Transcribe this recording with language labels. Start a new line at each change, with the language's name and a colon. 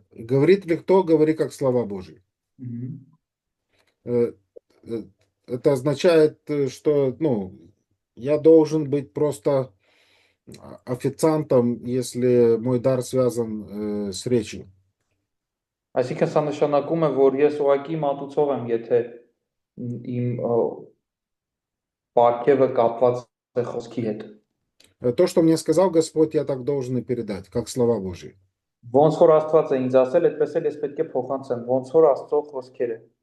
Russian: Говорит ли кто, говори как слова Божьи. Э, э, Это означает, что, ну, я должен быть просто официантом, если мой дар связан с речью.
Armenian: Այսինքն սա նշանակում է, որ ես ուղղակի մատուցող եմ, եթե իմ պարգևը կապված է խոսքի հետ։
Russian: То, что мне сказал Господь, я так должен и передать, как слова Божьи.
Armenian: Ոնց որ Աստված է ինձ ասել, այդպես էլ ես պետք է փոխանցեմ, ոնց որ Աստծո խոսքերը։